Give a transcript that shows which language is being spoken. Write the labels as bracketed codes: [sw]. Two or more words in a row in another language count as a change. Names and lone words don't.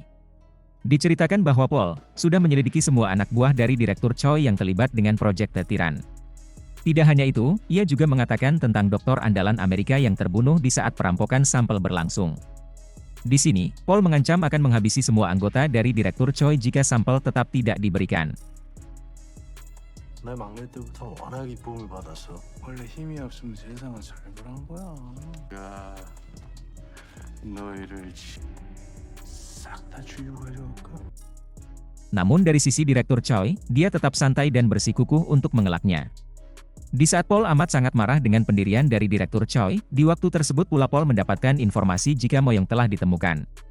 [id] Diceritakan bahwa Paul sudah menyelidiki semua anak buah dari Direktur Choi yang terlibat dengan proyek tetiran. Tidak hanya itu, ia juga mengatakan tentang dokter andalan Amerika yang terbunuh di saat perampokan sampel berlangsung. Di sini, Paul mengancam akan menghabisi semua anggota dari Direktur Choi jika sampel tetap tidak diberikan. [ko] 내 막내 때부터 워낙 이쁨을 받았어. 원래 힘이 없으면 세상은 살벌한 거야. 야, 너희를 싹 다 죽이고 가져올까? [id] Namun dari sisi Direktur Choi, dia tetap santai dan bersikukuh untuk mengelaknya. Di saat Paul amat sangat marah dengan pendirian dari Direktur Choi, di waktu tersebut pula Paul mendapatkan informasi jika Moyong telah ditemukan.